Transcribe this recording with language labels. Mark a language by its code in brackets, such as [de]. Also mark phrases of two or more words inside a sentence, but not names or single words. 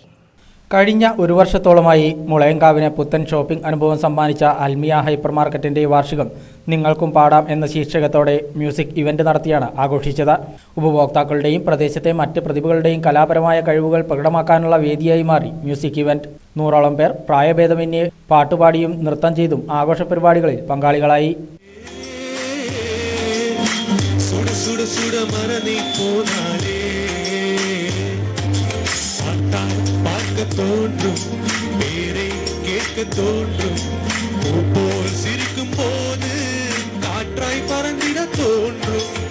[ml] കഴിഞ്ഞ ഒരു വർഷത്തോളമായി മുളയങ്കാവിന് പുത്തൻ ഷോപ്പിംഗ് അനുഭവം സമ്മാനിച്ച അൽമിയ [en] hyper market [ml] വാർഷികം നിങ്ങൾക്കും പാടാം എന്ന ശീർഷകത്തോടെ [en] music event [ml] നടത്തിയാണ് ആഘോഷിച്ചത്. ഉപഭോക്താക്കളുടെയും പ്രദേശത്തെ മറ്റ് പ്രതിഭകളുടെയും കലാപരമായ കഴിവുകൾ പ്രകടമാക്കാനുള്ള വേദിയായി മാറി [en] music event. [ml] 100ഓളം പേർ പ്രായഭേദമന്യേ പാട്ടുപാടിയും നൃത്തം ചെയ്തും ആഘോഷ പരിപാടികളിൽ പങ്കാളികളായി. [ta] தோன்றும் பேரை கேட்க தோன்றும் போல் சிரிக்கும் போது காற்றாய் பறந்திட தோன்றும்